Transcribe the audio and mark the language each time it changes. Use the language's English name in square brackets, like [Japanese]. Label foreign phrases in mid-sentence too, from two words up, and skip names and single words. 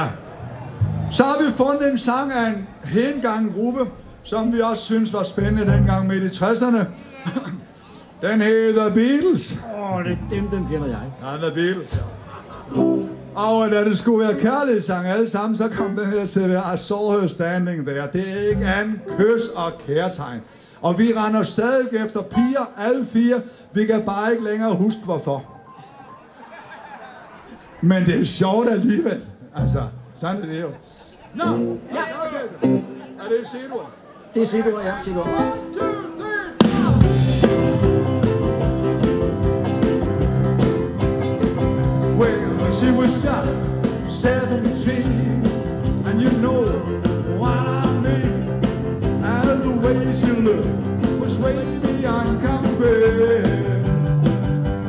[Danish] Så har vi fundet en sang af en hengang gruppe, som vi også synes var spændende dengang midt i 60'erne. Den hedder Beatles. Det er dem kender jeg. Ja, The Beatles. Og da det skulle være kærlighedssang alle sammen, så kom den her til at [English] I saw her standing there. [Danish] Det er ikke andet kys og kærtegn. Og vi render stadig efter piger, alle fire. Vi kan bare ikke længere huske hvorfor. Men det er sjovt alligevel. Altså, sådan er det jo. Nå, ja. Okay. Er det C-dur? Det er C-dur, ja, C-dur. 1, 2, 3. [English] Well, she was just 17, and you know what I mean. And the way she looked was way beyond compare.